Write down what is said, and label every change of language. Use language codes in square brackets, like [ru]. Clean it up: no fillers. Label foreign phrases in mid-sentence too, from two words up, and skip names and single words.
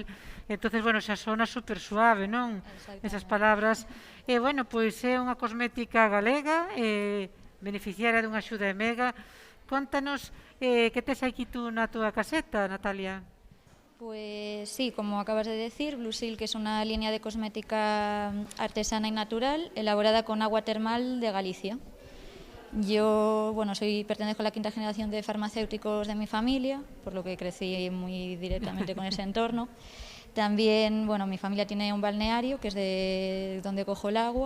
[gl] Entonces, bueno, xa sona super suave, non? Esas Exactamente. palabras. E, bueno, pois é unha cosmética galega, beneficiaria dunha axuda EMEGA. Contanos que tes aquí tú na túa caseta, Natalia. [es] Pues sí, como acabas de decir, Blue Silk es una línea de cosmética artesana y natural elaborada con agua termal de Galicia. Yo, bueno, pertenezco a la quinta generación de farmacéuticos de mi familia, por lo que crecí muy directamente con ese entorno. También, bueno, mi familia tiene un balneario, que es de donde cojo el agua,